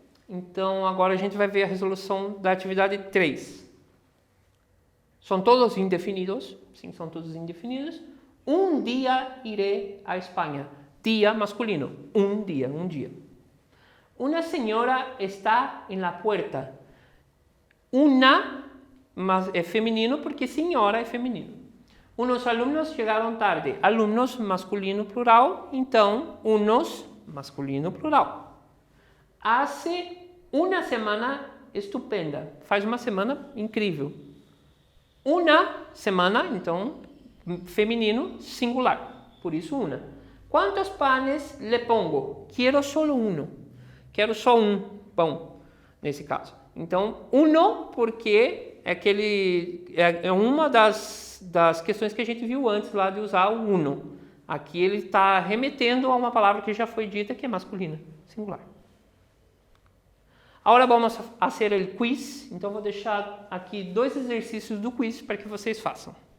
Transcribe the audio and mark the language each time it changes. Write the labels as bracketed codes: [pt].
[pt] Então, agora a gente vai ver a resolução da atividade 3. São todos indefinidos, sim, são todos indefinidos. Um dia irei à Espanha. Dia masculino, um dia, um dia. [es] Una señora está en la puerta. Una es femenino porque señora es femenino. Unos alumnos llegaron tarde. [pt] Alumnos masculino plural, então unos masculino plural. [es] Hace una semana estupenda. [pt] Faz uma semana incrível. Una semana, então feminino singular. Por isso una. [es] ¿Cuántos panes le pongo? Quiero solo uno. [pt] Quero só um pão, nesse caso. Então, uno, porque é uma das questões que a gente viu antes lá de usar o uno. Aqui ele está remetendo a uma palavra que já foi dita, que é masculina, singular. [es] Agora vamos a hacer el quiz. [pt] Então, vou deixar aqui 2 exercícios do quiz para que vocês façam.